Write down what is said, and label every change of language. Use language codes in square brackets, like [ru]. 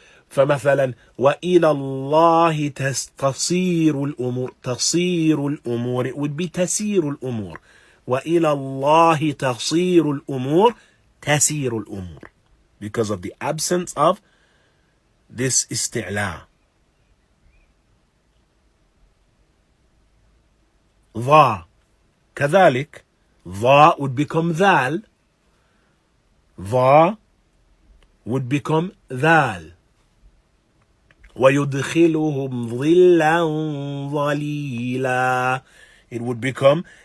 [ar] فمثلا وإلى الله تصير الأمور, تصير الأمور, [en] it would be [ar] تسير الأمور. وإلى الله تصير الأمور, تسير الأمور, [en] because of the absence of this isti'la. [ar] ضا كذلك, ضا [en] would become [ar] ذال, ضا would become ذال. ويدخلهم ظلا ظليلا, [en] it would become